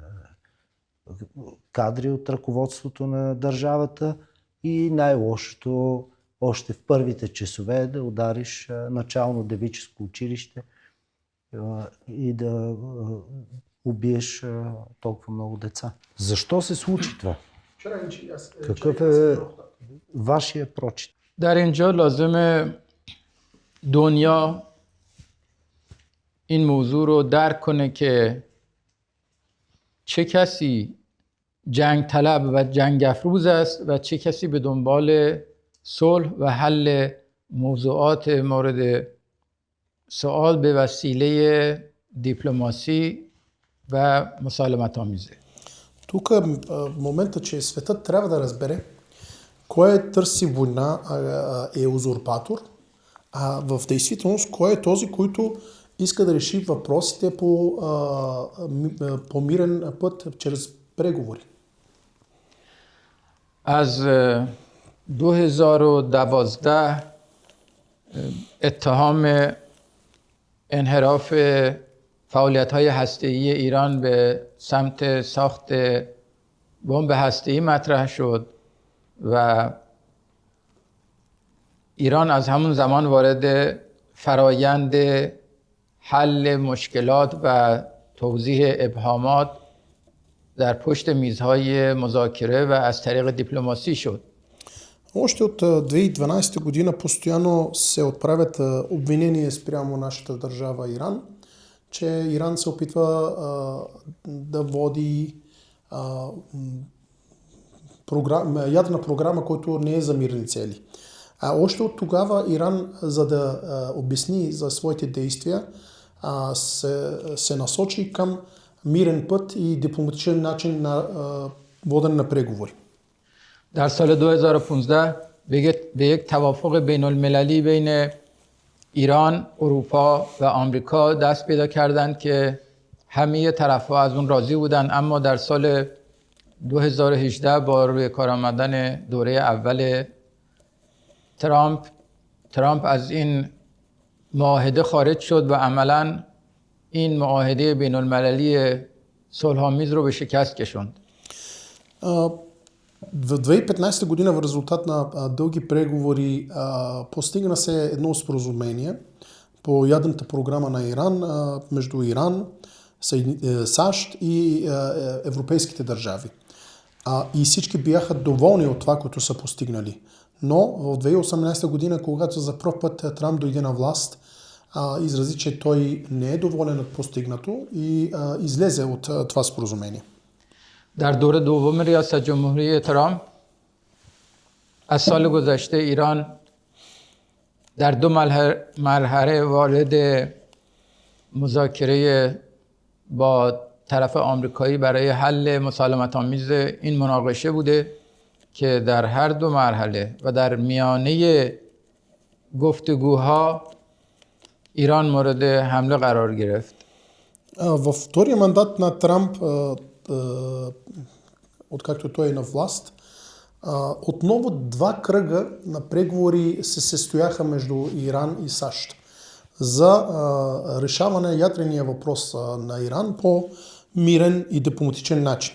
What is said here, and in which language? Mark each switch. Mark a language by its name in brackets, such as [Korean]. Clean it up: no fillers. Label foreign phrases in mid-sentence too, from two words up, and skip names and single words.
[Bulgarian] кадри от ръководството на държавата и най-лошото още в първите часове да удариш начално девическо училище и да убиеш толкова много деца. Защо се случи това? Какъв е вашия прочит? [Persian] در اینجا لازمه دنیا این موضوع رو درک کنه که چه کسی جنگ طلب و جنگ افروز است و چه کسی به دنبال صلح و حل موضوعات مورد سوال به وسیله دیپلماسی و مسالمت آمیزه. Тук е момента, че светът трябва да разбере кой търси война, е узурпатор, а в действителност кой е този, който иска да реши въпросите по мирен път, чрез преговори. از 2012 اتهام انحراف فعالیت‌های هسته‌ای ایران به سمت ساخت بمب هسته‌ای مطرح شد و ایران از همون زمان وارد فرایند حل مشکلات و توضیح ابهامات در پشت میزهای مذاکره و از طریق دیپلماسی شد. [Bulgarian] Още от 2012 година постоянно се отправят обвинения спрямо нашата държава Иран, че Иран се опитва да води ядрена програма, която не е за мирни цели. Още от тогава Иран, за да обясни за своите действия, се насочи към мирен път и дипломатичен начин на водене на преговори. [Persian] در سال 2015 به یک توافق بین المللی بین ایران، اروپا و آمریکا دست پیدا کردند که همه طرف‌ها از اون راضی بودند، اما در سال 2018 با روی کار آمدن دوره اول ترامپ از این معاهده خارج شد و عملاً این معاهده بین المللی صلح‌آمیز رو به شکست کشوند. [Bulgarian] В 2015 година в резултат на дълги преговори постигна се едно споразумение по ядрената програма на Иран между Иран, САЩ и европейските държави. И всички бяха доволни от това, което са постигнали. Но в 2018 година, когато за първ път Трамп дойде на власт, изрази, че той не е доволен от постигнато и излезе от това споразумение. [Persian] در دور دوم ریاست جمهوری ترامپ از سال گذشته ایران در دو مرحله وارد مذاکره با طرف آمریکایی برای حل مسالمت‌آمیز این مناقشه بوده که در هر دو مرحله و در میانه گفتگوها ایران مورد حمله قرار گرفت. [Bulgarian] Във втория мандат на Трамп, откакто той е на власт, отново два кръга на преговори се състояха между Иран и САЩ за решаване на ядрения въпрос на Иран по мирен и дипломатичен начин.